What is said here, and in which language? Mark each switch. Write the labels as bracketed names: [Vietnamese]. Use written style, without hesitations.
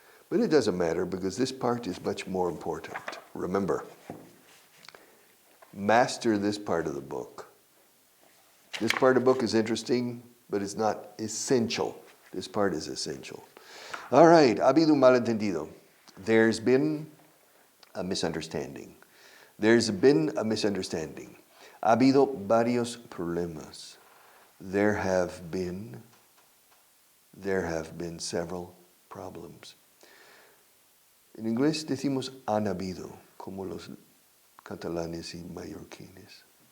[English] But it doesn't matter because this part is much more important. Remember, master this part of the book. This part of the book is interesting, but it's not essential. This part is essential. All right, [Spanish] ha habido un malentendido. [English] There's been a misunderstanding. There's been a misunderstanding. [Spanish] Ha habido varios problemas. [English] There have been several problems. [Spanish] En inglés decimos han habido, como los catalanes y mallorquines.